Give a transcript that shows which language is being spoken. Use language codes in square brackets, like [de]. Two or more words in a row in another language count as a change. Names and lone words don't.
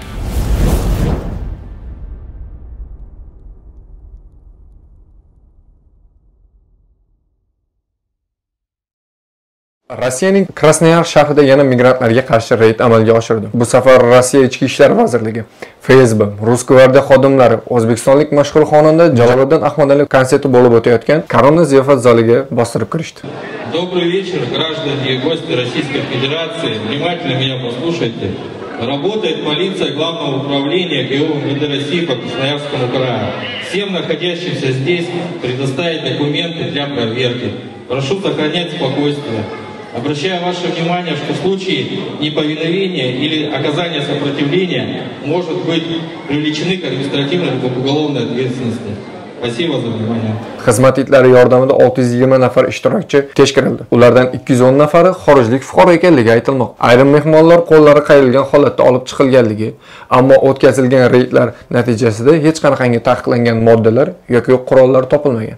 [uz] Rossiyaning Krasnoyarsk shahrida yana migrantlarga qarshi reyd amalga oshirdi. Bu safar Rossiya Ichki ishlar vazirligi, FSB, Rus gvardiya xodimlari o'zbekistonlik mashhur xonanda Jaloliddin Ahmadaliyev konserti bo'lib o'tayotgan Korona ziyofat zaliga bostirib kirishdi. [ru] Добрый вечер, граждане и гости Российской Федерации. Внимательно меня послушайте. Работает полиция Главного управления ГУ МВД России по Красноярскому краю. Всем находящимся здесь предоставить документы для проверки. Прошу сохранять спокойствие. Обращаю ваше внимание, что в случае неповиновения или оказания сопротивления может быть привлечены к административной и уголовной ответственности. Спасибо за внимание. [uz] Xizmat itlari yordamida 620 nafar ishtirokchi tekshirildi. Ulardan 210 nafari xorijlik fuqaro ekanligi aytilmoqda. Ayrim mehmonlar qo'llari qayrilgan holatda olib chiqilganligi, ammo o'tkazilgan reydlar natijasida hech qanaqangi taqiqlangan moddalar yoki qurollar topilmagan.